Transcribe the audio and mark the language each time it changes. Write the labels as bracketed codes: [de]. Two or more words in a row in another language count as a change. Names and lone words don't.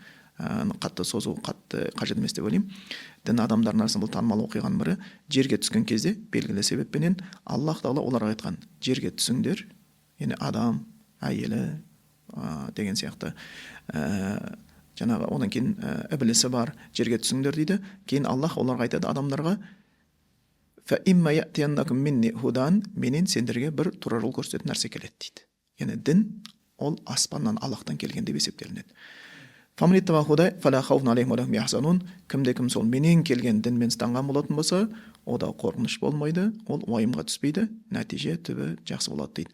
[kk] Қатты созу қатты қажет емес деп ойлаймын. Дін адамдардың арасында бұл танымал оқиғаның бірі. Жерге түскен кезде белгілі себеппенен Аллах Тағала оларға айтқан: жерге түсіңдер, яғни адам, әйелі деген сияқты жаңағы одан кейін іблісі бар, жерге түсіңдер дейді. Кейін Аллах оларға айтады адамдарға: [ar] فإما يأتينكم مني هدى, [kk] менен сендерге бір тура жол көрсететін нәрсе келеді дейді. Яғни дін ол аспаннан Аллахтан келген деп есептелінеді. Кімде-кім сол менен келген дінмен ұстанған болатын болса, ода қорқыныш болмайды, ол уайымға түспейді, нәтиже түбі жақсы болады дейді.